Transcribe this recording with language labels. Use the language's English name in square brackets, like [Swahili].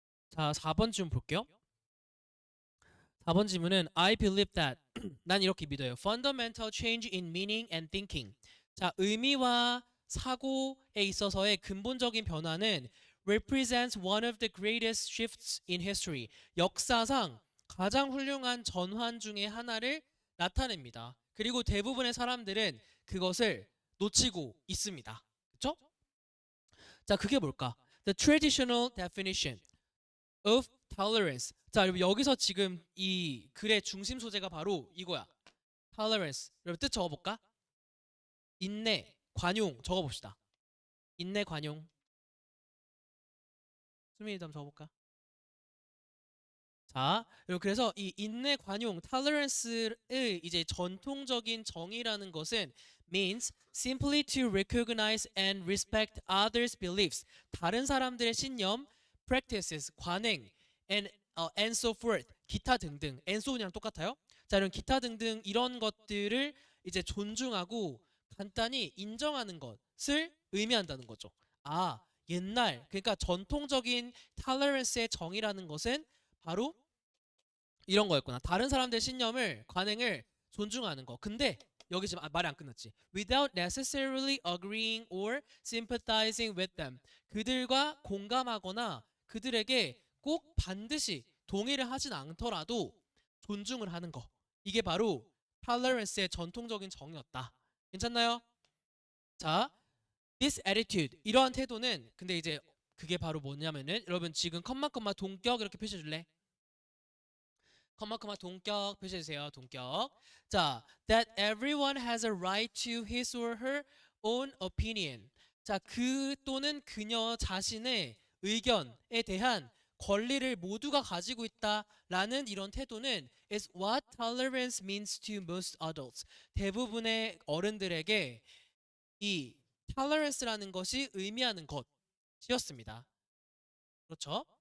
[Korean] 자, 4번 질문 볼게요. 4번 질문은 [English] I believe that [Korean] 난 이렇게 믿어요. [English] Fundamental change in meaning and thinking. [Korean] 자, 의미와 사고에 있어서의 근본적인 변화는 [English] represents one of the greatest shifts in history. [Korean] 역사상 가장 훌륭한 전환 중의 하나를 나타냅니다. 그리고 대부분의 사람들은 그것을 놓치고 있습니다. 그렇죠? 자, 그게 뭘까? [English] The traditional definition of tolerance. [Korean] 자, 여러분 여기서 지금 이 글의 중심 소재가 바로 이거야. tolerance. 여러분 뜻 적어볼까? 인내, 관용 적어봅시다. 인내, 관용. 수민이도 한번 적어볼까? 자, 여러분 그래서 이 인내, 관용, tolerance의 이제 전통적인 정의라는 것은 [English] means simply to recognize and respect others' beliefs. [Korean] 다른 사람들의 신념, practices, 관행, [English] and so forth. [Korean] 기타 등등. and so랑 똑같아요. 자, 이런 기타 등등 이런 것들을 이제 존중하고 간단히 인정하는 것을 의미한다는 거죠. 아, 옛날 그러니까 전통적인 tolerance의 정의라는 것은 바로 이런 거였구나. 다른 사람들의 신념을 관행을 존중하는 거. 근데 여기 지금 말이 안 끝났지. [English] Without necessarily agreeing or sympathizing with them. [Korean] 그들과 공감하거나 그들에게 꼭 반드시 동의를 하진 않더라도 존중을 하는 거. 이게 바로 tolerance의 전통적인 정의였다. 괜찮나요? 자, [English] this attitude [Korean] 이러한 태도는 근데 이제 그게 바로 뭐냐면은 여러분 지금 컴마 동격 이렇게 표시해 줄래? 컴마 동격 표시해 주세요. 동격. [English] 자, that everyone has a right to his or her own opinion. [Korean] 자, 그 또는 그녀 자신의 의견에 대한 권리를 모두가 가지고 있다라는 이런 태도는 [English] is what tolerance means to most adults. [Korean] 대부분의 어른들에게 이 tolerance라는 것이 의미하는 것이었습니다. 그렇죠?